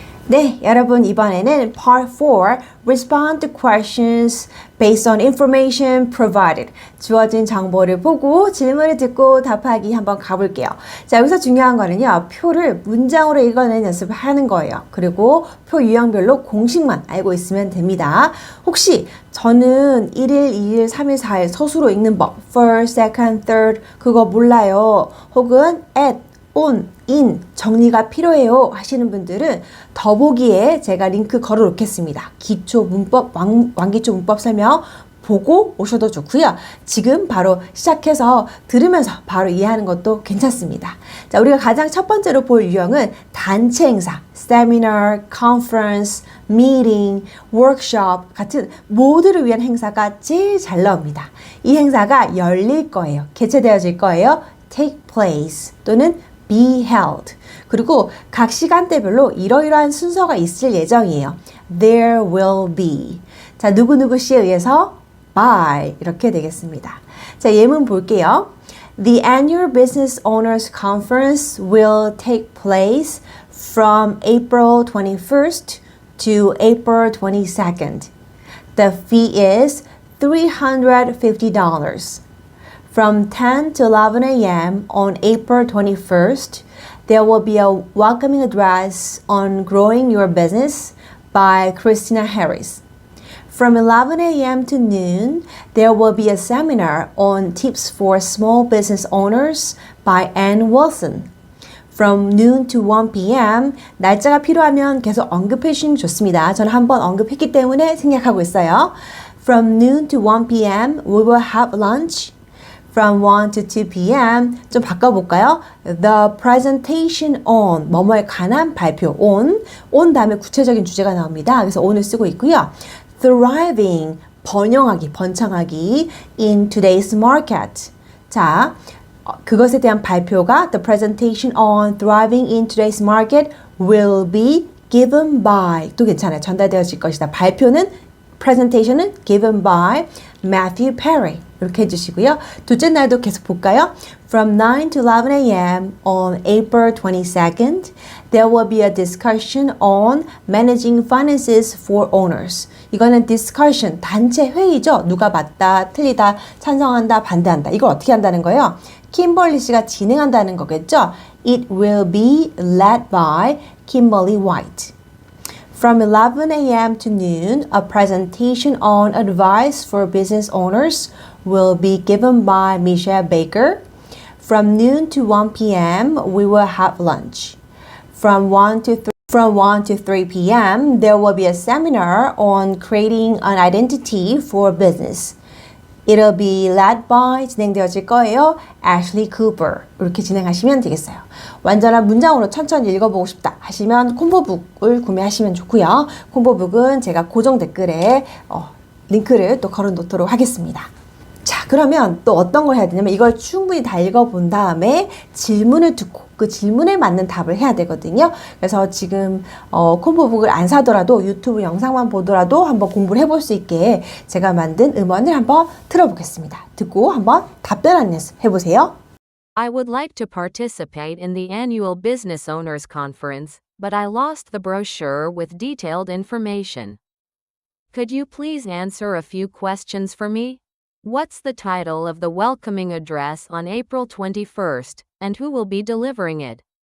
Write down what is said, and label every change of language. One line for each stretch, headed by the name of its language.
Korean: 네, 여러분 이번에는
English: Part 4 Respond to questions based on information provided.
Korean: 주어진 정보를 보고 질문을 듣고 답하기 한번 가볼게요. 자, 여기서 중요한 거는요. 표를 문장으로 읽어내는 연습을 하는 거예요. 그리고 표 유형별로 공식만 알고 있으면 됩니다. 혹시 저는 1일, 2일, 3일, 4일 서술로 읽는 법
English: first, second, third
Korean: 그거 몰라요. 혹은 at on, in 정리가 필요해요 하시는 분들은 더보기에 제가 링크 걸어 놓겠습니다. 기초 문법, 완기초 문법 설명 보고 오셔도 좋고요. 지금 바로 시작해서 들으면서 바로 이해하는 것도 괜찮습니다. 자, 우리가 가장 첫 번째로 볼 유형은 단체 행사, seminar, conference, meeting, workshop 같은 모두를 위한 행사가 제일 잘 나옵니다. 이 행사가 열릴 거예요. 개최되어질 거예요.
English: take place 또는 be held.
Korean: 그리고 각 시간대별로 이러이러한 순서가 있을 예정이에요.
English: There will be.
Korean: 자, 누구누구 씨에 의해서 by 이렇게 되겠습니다. 자, 예문 볼게요.
English: The annual Business Owners Conference will take place from April 21st to April 22nd. The fee is $350. From 10 to 11 a.m. on April 21st, there will be a welcoming address on growing your business by Christina Harris. From 11 a.m. to noon, there will be a seminar on tips for small business owners by Ann Wilson. From noon to 1 p.m.
Korean: 날짜가 필요하면 계속 언급해 주시면 좋습니다. 저는 한번 언급했기 때문에 생략하고 있어요.
English: From noon to 1 p.m. we will have lunch. From 1 to 2 p.m.
Korean: 좀 바꿔볼까요?
English: The presentation on
Korean: 뭐뭐에 관한 발표 on 다음에 구체적인 주제가 나옵니다. 그래서 on을 쓰고 있고요.
English: Thriving
Korean: 번영하기, 번창하기
English: in today's market.
Korean: 자, 그것에 대한 발표가
English: The presentation on thriving in today's market will be given by
Korean: 또 괜찮아요. 전달되어질 것이다. 발표는 presentation은
English: given by
Korean: Matthew Perry 이렇게 해주시고요. 둘째 날도 계속 볼까요?
English: From 9 to 11 a.m. on April 22nd, there will be a discussion on managing finances for owners.
Korean: 이거는 discussion, 단체 회의죠. 누가 맞다, 틀리다, 찬성한다, 반대한다. 이걸 어떻게 한다는 거예요? 킴벌리 씨가 진행한다는 거겠죠?
English: It will be led by Kimberly White. From 11 a.m. to noon, a presentation on advice for business owners will be given by Michelle Baker. From noon to 1 p.m., we will have lunch. From 1 to 3 p.m., there will be a seminar on creating an identity for business. It'll be led by
Korean: 진행되어질 거예요.
English: Ashley Cooper.
Korean: 이렇게 진행하시면 되겠어요. 완전한 문장으로 천천히 읽어보고 싶다 하시면 콤보북을 구매하시면 좋고요. 콤보북은 제가 고정 댓글에 링크를 또 걸어 놓도록 하겠습니다. 자, 그러면 또 어떤 걸 해야 되냐면 이걸 충분히 다 읽어본 다음에 질문을 듣고 그 질문에 맞는 답을 해야 되거든요. 그래서 지금 콤보북을 안 사더라도 유튜브 영상만 보더라도 한번 공부를 해볼 수 있게 제가 만든 음원을 한번 틀어보겠습니다. 듣고 한번 답변하는 연습 해보세요. I would like to participate in the annual Business Owners Conference, but I lost the brochure with detailed information. Could you please answer a few questions for me? What's the title of the welcoming address on April 21st, and who will be delivering it?